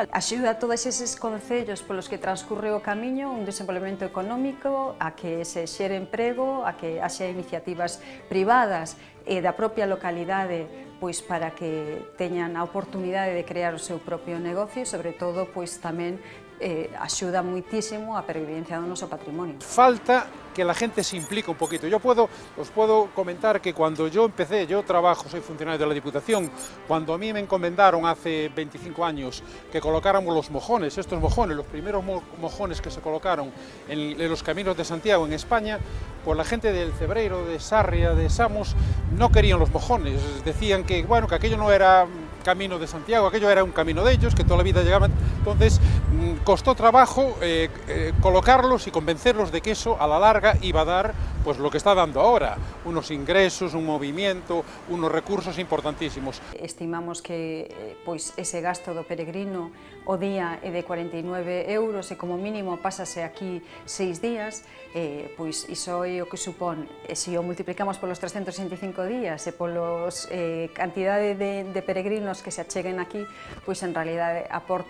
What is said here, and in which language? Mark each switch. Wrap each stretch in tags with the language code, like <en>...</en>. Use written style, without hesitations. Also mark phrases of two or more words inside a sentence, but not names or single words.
<gl>Axuda a todos eses concellos polos que transcurre o Camiño un desenvolvemento económico, a que se xere emprego, a que haxa iniciativas privadas e da propia localidade para que teñan a oportunidade de crear o seu propio negocio, e sobre todo tamén axuda muitísimo a pervivencia do noso patrimonio.</gl> <es>Falta que la gente se implique un poquito. Os puedo comentar que cuando yo empecé, yo trabajo, soy funcionario de la Diputación, cuando a mí me encomendaron hace 25 años que colocáramos los mojones, estos mojones, los primeros mojones que se colocaron en los caminos de Santiago en España, pues la gente del Cebreiro, de Sarria, de Samos, no querían los mojones, decían que, bueno, que aquello no era Camino de Santiago, aquello era un camino de ellos, que toda la vida llegaban. Entonces costó trabajo colocarlos y convencerlos de que eso a la larga iba a dar pues lo que está dando ahora, unos ingresos, un movimiento, unos recursos importantísimos.</es> <gl>Estimamos que pois ese gasto do peregrino o día é de 49 euros e como mínimo pásase aquí 6 días, pois iso é o que supón, se o multiplicamos polos 365 días e polos cantidade de peregrinos que se acheguen aquí, pois en realidade aporta</gl>